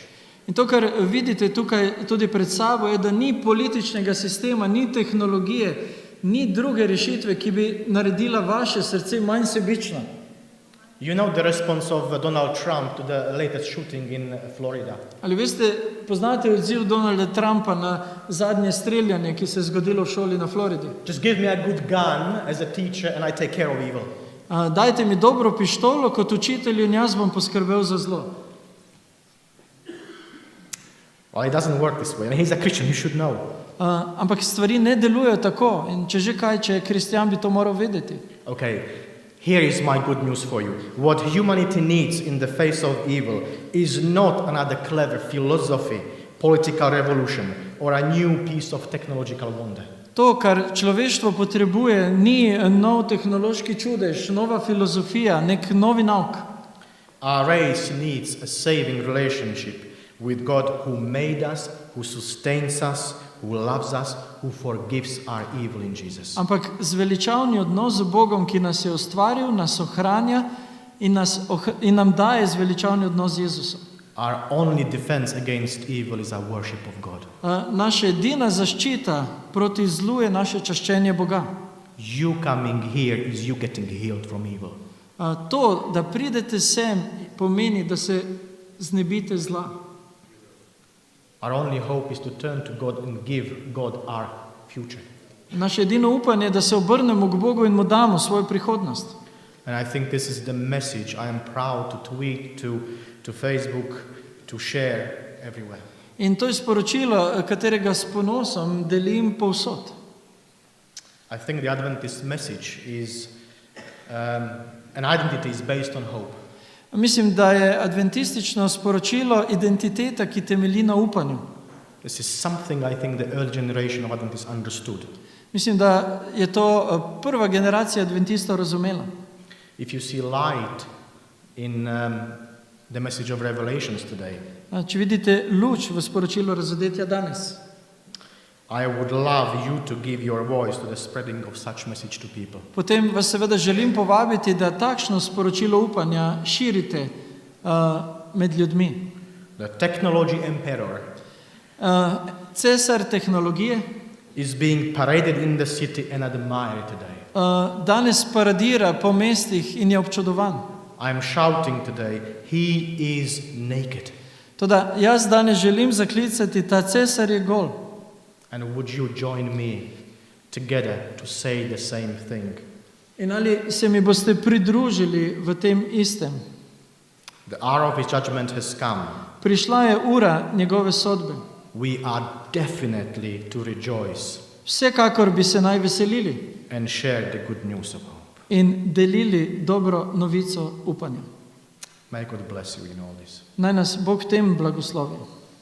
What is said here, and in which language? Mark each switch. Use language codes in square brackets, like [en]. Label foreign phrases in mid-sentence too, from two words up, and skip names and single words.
[sl] In to, kar vidite tukaj tudi pred sabo, je, da ni političnega sistema, ni tehnologije, ni druge rešitve, ki bi naredila vaše srce manj sebično. [en] You know the response of Donald Trump to the latest shooting in Florida. [sl] Ali veste, poznate odziv Donalda Trumpa na zadnje streljanje, ki se je zgodilo v šoli na Floridi? [en] Just give me a good gun as a teacher and I take care of evil. [sl] Dajte mi dobro pištolo kot učitelj in jaz bom poskrbel za zlo. [en] Well, it doesn't work this way. I mean, he's a Christian, you should know. [sl] Ampak stvari ne delujejo tako in če že kaj, če je kristjan, bi to moral vedeti. [en] Okay, here is my good news for you. What humanity needs in the face of evil is not another clever philosophy, political revolution, or a new piece of technological wonder. [sl] To, kar človeštvo potrebuje, ni nov tehnološki čudež, nova filozofija, nek novi nauk. [en] Our race needs a saving relationship with God who made us, who sustains us, who loves us, who forgives our evil in Jesus. [sl] Ampak zveličavni odnos z Bogom, ki nas je ustvaril, nas ohranja in nam daje zveličavni odnos z Jezusom. [en] Our only defense against evil is our worship of God. [sl] Naša edina zaščita proti zlu je naše čaščenje Boga. [en] You coming here is you getting healed from evil. [sl] To, da pridete sem, pomeni, da se znebite zla. [en] Our only hope is to turn to God and give God our future. [sl] Naše edino upanje je, da se obrnemo k Bogu in mu damo svojo prihodnost. [en] And I think this is the message I am proud to tweet, to Facebook, to share everywhere. [sl] In to je sporočilo, katerega s ponosom delim povsod. [en] I think the Adventist message is an identity is based on hope. [sl] Mislim, da je adventistično sporočilo identiteta, ki temelji na upanju. [en] This is something I think the early generation of Adventists understood. [sl] Mislim, da je to prva generacija adventistov razumela. [en] If you see light in the message of Revelations today, [sl] Če vidite luč v sporočilu razodetja danes, [en] I would love you to give your voice to the spreading of such message to people. [sl] potem vas seveda želim povabiti, da takšno sporočilo upanja širite med ljudmi. [en] The technology emperor [sl] Cesar tehnologije [en] is being paraded in the city and admired today. [sl] danes paradira po mestih in je občudovan. [en] I am shouting today, he is naked. [sl] Toda jaz danes želim zaklicati, ta cesar je gol. [en] And would you join me together to say the same thing? [sl] In ali se mi boste pridružili v tem istem? [en] The hour of his judgment has come. [sl] Prišla je ura njegove sodbe. [en] We are definitely to rejoice [sl] Vsekakor bi se naj veselili [en] and share the good news of hope. [sl] in delili dobro novico upanja. [en] May God bless you in all this. [sl] Naj nas Bog v tem blagoslovi.